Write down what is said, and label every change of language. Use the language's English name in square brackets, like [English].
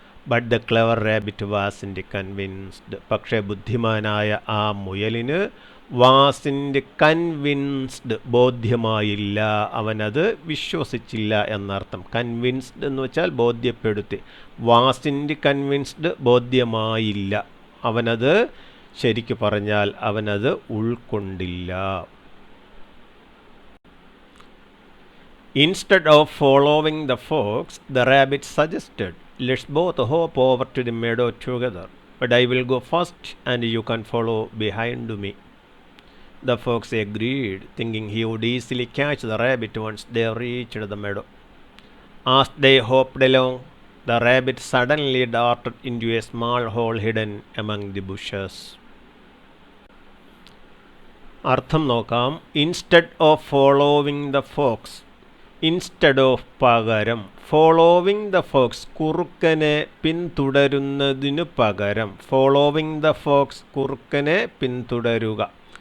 [English] but the clever rabbit wasn't convinced, [Malayalam] പക്ഷേ ബുദ്ധിമാനായ ആ മുയലിന് [English] wasn't convinced, [Malayalam] ബോധ്യമായില്ല, അവനത് വിശ്വസിച്ചില്ല എന്നർത്ഥം. കൺവിൻസ്ഡ് എന്ന് വെച്ചാൽ ബോധ്യപ്പെടുത്തി, [English] wasn't convinced, [Malayalam] ബോധ്യമായില്ല, അവനത് ശരിക്കു പറഞ്ഞാൽ അവനത് ഉൾക്കൊണ്ടില്ല. [English] Instead of following the fox, the rabbit suggested, "Let's both hop over to the meadow together, but I will go first and you can follow behind me." The fox agreed, thinking he would easily catch the rabbit once they reached the meadow. As they hopped along, the rabbit suddenly darted into a small hole hidden among the bushes. [Malayalam] അർത്ഥം നോക്കാം. [English] instead of following the fox, instead of [Malayalam] പകരം, [English] following the fox [Malayalam] കുറുക്കനെ പിന്തുടരുന്നതിനു പകരം, [English] following the fox [Malayalam] കുറുക്കനെ പിന്തുടരുക.